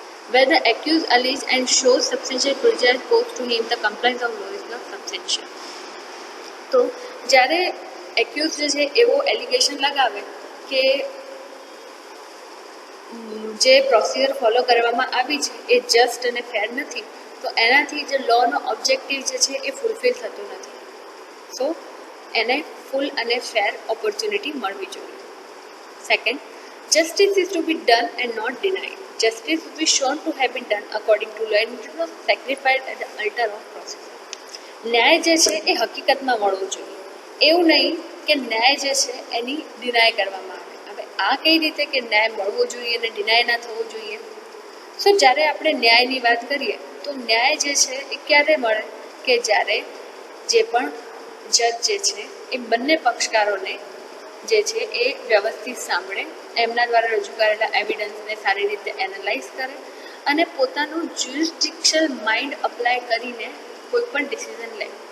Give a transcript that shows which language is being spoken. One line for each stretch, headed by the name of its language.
English: Where the accused alleges and shows substantial prejudice caused to him, the compliance of law is not substantial.
Gujarati: તો જ્યારે accused જે છે એવો allegation લગાવે કે જે પ્રોસિજર ફોલો કરવામાં આવી છે એ જસ્ટ અને ફેર નથી, તો એનાથી જે લોનો ઓબ્જેક્ટિવ જે છે એ ફૂલફિલ થતું નથી. સો એને ફૂલ અને ફેર ઓપોર્ચ્યુનિટી મળવી જોઈએ.
English: Second, justice is to be done and not denied. Justice will be shown to have been done according to law and it was sacrificed at the altar of process.
Gujarati: ન્યાય જે છે એ હકીકતમાં મળવો જોઈએ, એવું નહીં કે ન્યાય જે છે એની ડિનાય કરવામાં આવે. હવે આ કઈ રીતે કે ન્યાય મળવો જોઈએ અને ડિનાય ના થવો જોઈએ? સો જ્યારે આપણે ન્યાયની વાત કરીએ તો ન્યાય જે છે એ ક્યારે મળે કે જ્યારે જે પણ જજ જે છે એ બંને પક્ષકારોને જે છે એ વ્યવસ્થિત સાંભળે, એમના દ્વારા રજૂ કરેલા એવિડન્સને સારી રીતે એનાલાઇઝ કરે અને પોતાનું જ્યુરિસ્ડિક્શનલ માઇન્ડ અપ્લાય કરીને કોઈ પણ ડિસિઝન લે.